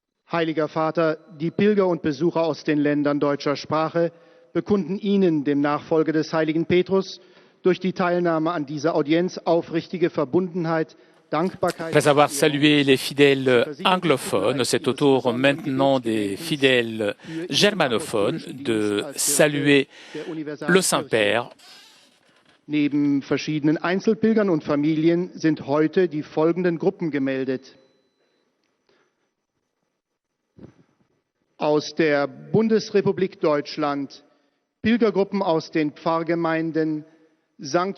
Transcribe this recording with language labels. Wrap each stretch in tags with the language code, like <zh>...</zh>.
<de>Heiliger Vater, die Pilger und Besucher aus den Ländern deutscher Sprache bekunden Ihnen, dem Nachfolger des heiligen Petrus, durch die Teilnahme an dieser Audienz aufrichtige Verbundenheit</de> <fr>Après avoir salué les fidèles anglophones, c'est au tour maintenant des fidèles germanophones de saluer le Saint-Père.</fr> <de>Neben verschiedenen Einzelpilgern und Familien sind heute die folgenden Gruppen gemeldet. Aus der Bundesrepublik Deutschland Pilgergruppen aus den Pfarrgemeinden St.</de>